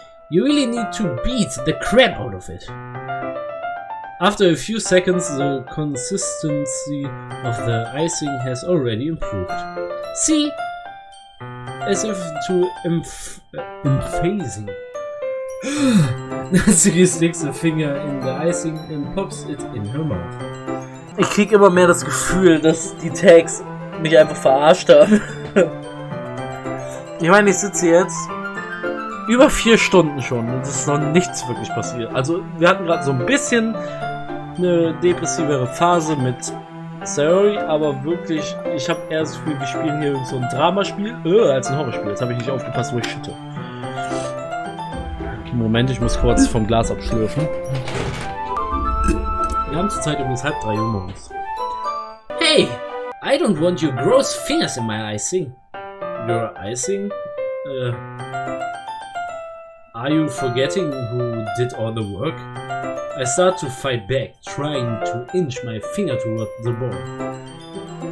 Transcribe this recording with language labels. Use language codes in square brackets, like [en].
[en] You really need to beat the crap out of it. After a few seconds, the consistency of the icing has already improved. See? As if to emphasizing. Natsuki sticks a finger in the icing and pops it in her mouth. [de] Ich krieg immer mehr das Gefühl, dass die Tags mich einfach verarscht haben. Ich meine, ich sitze jetzt über 4 Stunden schon und es ist noch nichts wirklich passiert. Also wir hatten gerade so ein bisschen eine depressivere Phase mit Sayori, aber wirklich, ich habe eher das Gefühl, wir spielen hier so ein Dramaspiel als ein Horrorspiel. Jetzt habe ich nicht aufgepasst, wo ich schütte. Moment, ich muss kurz vom Glas abschlürfen. Wir haben zurzeit übrigens 2:30 Uhr morgens. [en] Hey! I don't want your gross fingers in my icing. Your icing? Are you forgetting who did all the work? I start to fight back, trying to inch my finger toward the ball.